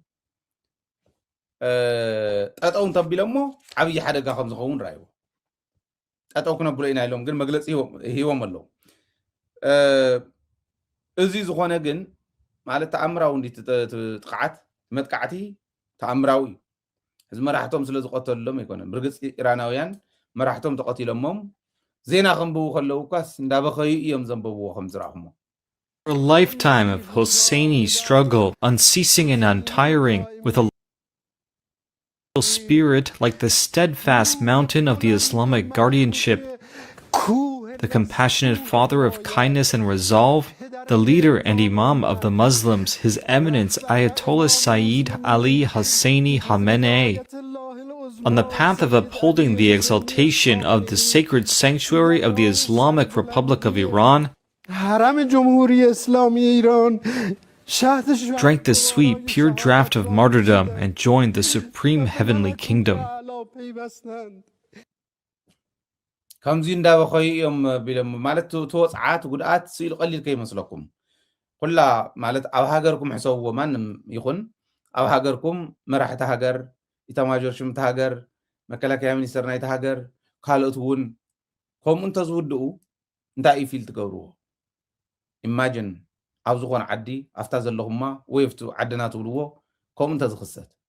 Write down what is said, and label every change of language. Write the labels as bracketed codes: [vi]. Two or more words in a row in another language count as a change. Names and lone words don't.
[ti] ጠጠው እንተቢሎሞ ዓብዪ ሓደጋ ከም ዝኸውን ረኣይዎ ጠጠው ክነብሎ ኢና ኢሎም ግን መግለፂ ሂቦም ኣለዉ እዚ ዝኾነ ግን ማለት ተኣምራዊ እንዲ ጥቃዓት መጥቃዕቲ ተኣምራዊ እዩ እዚ መራሕቶም ስለ ዝቆተሉሎም ኣይኮነን ብርግፅ ኢራናውያን መራሕቶም ተቆቲሎሞም ዜና ከንብቡ ከለዉ ኳስ እንዳበኸዩ እዮም ዘንበብዎ ከም ዝረኣኹሞ [en] A lifetime of Hosseini struggle, unceasing and untiring, with a spirit like the steadfast mountain of the Islamic guardianship the compassionate father of kindness and resolve, the leader and imam of the Muslims, His Eminence Ayatollah Sayyid Ali Hosseini Khamenei, on the path of upholding the exaltation of the sacred sanctuary of the Islamic Republic of Iran, drank the sweet, pure draught of martyrdom and joined the supreme heavenly kingdom. [ti] كمزي እንዳበኸዩ እዮም ቢሎም ማለት ተወፅዓት ጉድኣት ስኢሉ ቀሊል ከይመስለኩም ኩላ ማለት ኣብ ሃገርኩም ሕሰብዎ ማንም ይኹን ኣብ ሃገርኩም መራሕቲ ሃገር ኢታማዦር ሹም ሃገር መከላከያ ሚኒስተር ናይቲ ሃገር ካልኦት እውን ከምኡ እንተዝውድኡ እንታይ እዩ ፊል ትገብርዎ ኢማጂን ኣብ ዝኾነ ዓዲ ኣፍታ ዘለኹማ ወይ ኣብቲ ዓድና ትብልዎ ከምኡ እንተዝኽሰት